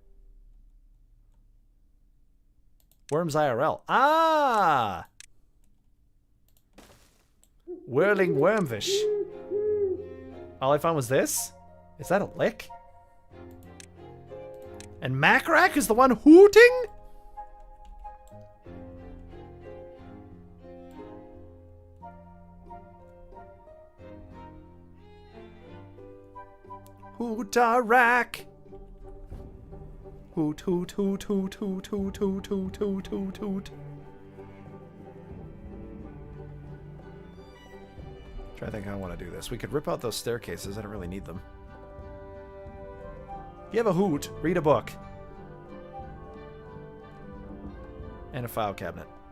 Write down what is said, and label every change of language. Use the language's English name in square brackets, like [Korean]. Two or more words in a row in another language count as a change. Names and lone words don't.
[English] Worms IRL. Ah! Whirling wormfish. All I found was this? Is that a lick? And Macrack is the one hooting? Hootarack! Hoot, hoot, hoot, hoot, hoot, hoot, hoot, hoot, hoot, hoot, hoot. I think I want to do this. We could rip out those staircases. I don't really need them. Give a hoot. Read a book. And a file cabinet.